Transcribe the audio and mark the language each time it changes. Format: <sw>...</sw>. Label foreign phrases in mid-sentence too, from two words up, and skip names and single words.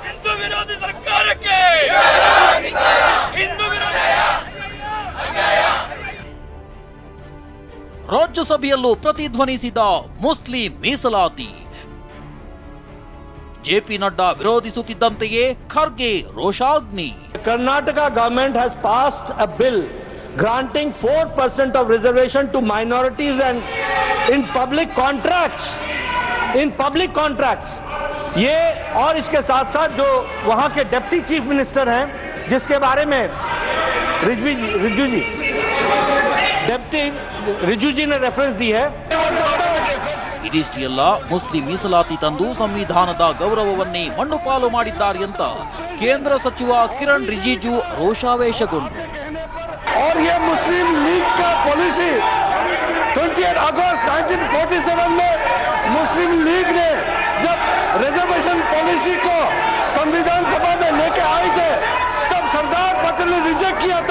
<kn>ರಾಜ್ಯಸಭೆಯಲ್ಲೂ ಪ್ರತಿಧ್ವನಿಸಿದ ಮುಸ್ಲಿಂ ಮೀಸಲಾತಿ. JP ನಡ್ಡಾ ವಿರೋಧಿಸುತ್ತಿದ್ದಂತೆಯೇ ಖರ್ಗೆ ರೋಷಾಗ್ನಿ.</kn> <en>Karnataka government has passed a bill granting 4% of reservation to minorities and in public contracts.</en> <hi>ये और इसके साथ साथ जो वहां के</hi> <en>deputy chief minister</en> <hi>हैं, जिसके बारे में रिजू जी ने रेफरेंस दी है.</hi> <kn>ಇದಿಷ್ಟೇ ಅಲ್ಲ, ಮುಸ್ಲಿಂ ಮೀಸಲಾತಿ ತಂದು ಸಂವಿಧಾನದ ಗೌರವವನ್ನೇ ಮಣ್ಣುಪಾಲು ಮಾಡಿದ್ದಾರೆ ಅಂತ ಕೇಂದ್ರ ಸಚಿವ ಕಿರಣ್ ರಿಜಿಜು ರೋಷಾವೇಶಗೊಂಡರು.</kn> <hi>और ये मुस्लिम लीग का पॉलिसी 28 अगस्त 1947 में मुस्लिम लीग ने जब</hi> <en>reservation policy</en> <hi>को संविधान सभा में लेके आए थे, तब सरदार पटेल ने रिजेक्ट किया था.</hi>